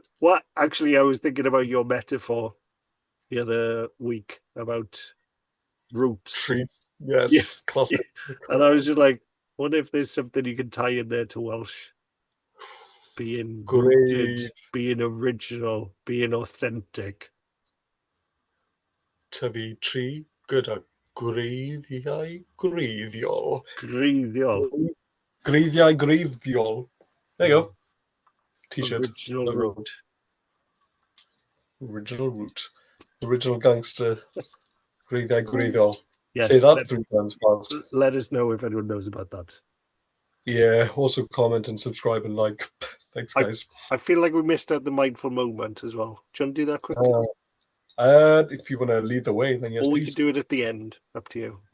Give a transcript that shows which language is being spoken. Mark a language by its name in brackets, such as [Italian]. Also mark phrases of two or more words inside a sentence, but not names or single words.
[English] What actually, I was thinking about your metaphor the other week about roots. Trees. Yeah, Yes, yeah. classic. And I was just like, what if there's something you can tie in there to Welsh? Being rooted, Grave being original, being authentic. to be tree. [Welsh] Gyda greiddiau greiddiol. Greiddiol. Greiddiau greiddiol. [English] There you Mm. go. T-shirt for Original the road. root. Original root. Original gangster. [Welsh] Greiddiau greiddiol. [English] Say Yes, that 3 times fast. let us know if anyone knows about that. Yeah. Also comment and subscribe and like. Thanks, I guys. I feel like we missed out the mindful moment as well. Do you want to do that quickly? Uh, If you want to lead the way, then yes, Or we could please. do it at the end. Up to you.